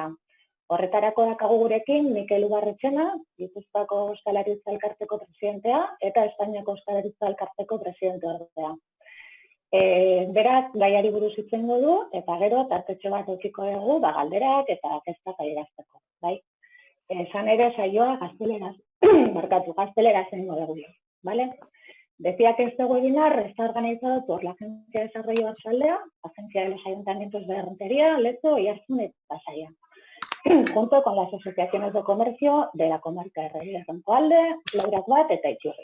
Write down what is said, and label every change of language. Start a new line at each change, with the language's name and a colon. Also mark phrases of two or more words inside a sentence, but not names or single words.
Basque: Horretarako dakagu gurekin Mikel Ubarretxena, Gipuzkoako Ostalaritza Elkarteko presidentea eta Espainiako Ostalaritza Elkarteko presidente ordea. Berak gaiari buruz hitz egingo du eta gero tartetxo bat edukiko dugu galderak eta kezkak adierazteko, bai? Esan ere saioa gazteleraz egingo dugu,
Spanish: ¿vale? Decía que este webinar está organizado por la Agencia de Desarrollo Oarsoaldea, Agencia de los Ayuntamientos de Errenteria, Lezo, Oiartzun y Pasaia, junto con las asociaciones de comercio de la comarca de Errenkoalde, Laurak bat eta Iturri.